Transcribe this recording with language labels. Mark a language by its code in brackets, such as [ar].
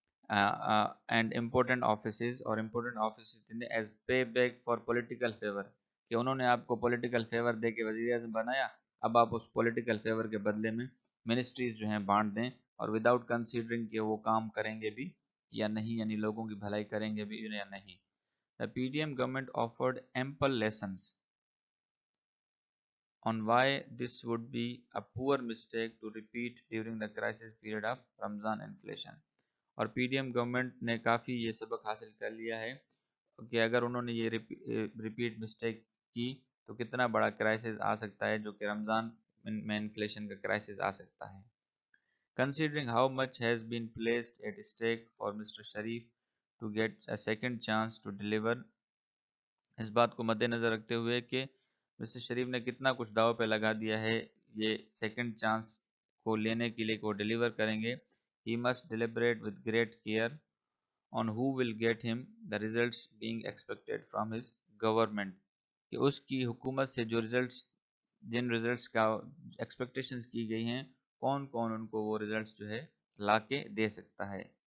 [en] and important offices, [ur] اور [en] important offices as pay back for political favour, [ur] کہ انہوں نے آپ کو پولیٹیکل فیور دے کے وزیر اعظم بنایا، اب آپ اس پولیٹیکل فیور کے بدلے میں منسٹریز جو ہیں بانٹ دیں، اور [en] without considering [ur] کہ وہ کام کریں گے بھی یا نہیں، یعنی لوگوں کی بھلائی کریں گے بھی یا نہیں. [en] The PDM government offered ample lessons on why this would be a poor mistake to repeat during the crisis period of Ramzan inflation. [ur] اور پی ڈی ایم گورنمنٹ نے کافی یہ سبق حاصل کر لیا ہے کہ اگر انہوں نے یہ ریپیٹ مسٹیک کی تو کتنا بڑا کرائسس آ سکتا ہے، جو کہ رمضان میں انفلیشن کا کرائسس آ سکتا ہے. [en] Considering how much has been placed at stake for Mr. Sharif to get a second chance to deliver، [ur] اس بات کو مد نظر رکھتے ہوئے کہ مسٹر شریف نے کتنا کچھ داؤ پہ لگا دیا ہے یہ سیکنڈ چانس کو لینے کے لیے کہ وہ ڈیلیور کریں گے. [en] he must deliberate with great care on who will get ہم the results being expected from his government, [ur] کہ اس کی حکومت سے جو جن ریزلٹس کا ایکسپیکٹیشنز کی گئی ہیں، کون کون ان کو وہ ریزلٹس جو ہے لا کے دے سکتا ہے.